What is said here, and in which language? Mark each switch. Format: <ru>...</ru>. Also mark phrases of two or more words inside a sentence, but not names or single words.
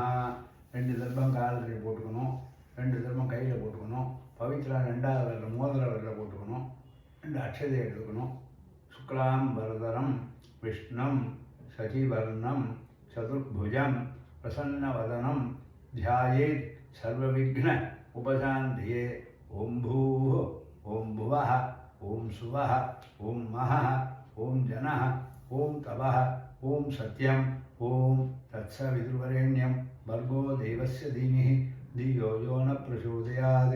<ta>2 தர்மம் காலில் போட்டுக்கணும், 2 தர்மம் கையில் போட்டுக்கணும். பவித்ரா 2வது விரலில் மோதிர விரலில் போட்டுக்கணும். 2 அக்ஷதை எடுத்துக்கணும்.</ta> <sa>शुक्लां वरधरं विष्णुं शशिवर्णं चतुर्भुजं प्रसन्नवदनं ध्यायेत् सर्वविघ्न उपशान्तिये. ओम भूः ओम भुवः ओम सुवः ओम महः ओम जनः ओम तवः ओम सत्यम् ओम तत्सवितुर्वरेण्यं भर्गो देवस्य धीमहि धियो यो न प्रचोदयात्.</sa>